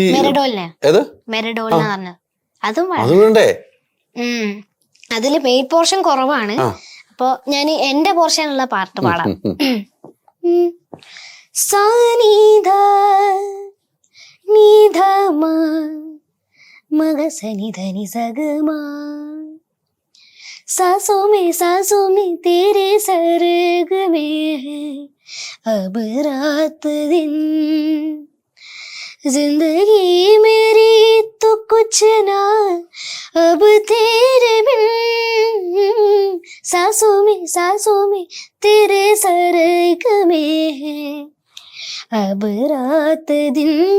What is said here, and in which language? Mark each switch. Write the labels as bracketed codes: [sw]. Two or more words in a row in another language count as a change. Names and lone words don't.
[ml] മെരഡോളിനെ അതും അതില് മെയിൻ പോർഷൻ കുറവാണ്. അപ്പൊ ഞാൻ എന്റെ പോർഷനുള്ള പാട്ട് പാടാം. സാനിധ നിധമ മഗ സനിധനി സഗമ [hi] सासों में तेरे सरग में है अब रात दिन, जिंदगी मेरी तो कुछ ना अब तेरे बिन, सांसों में तेरे सरग में है अब रात दिन,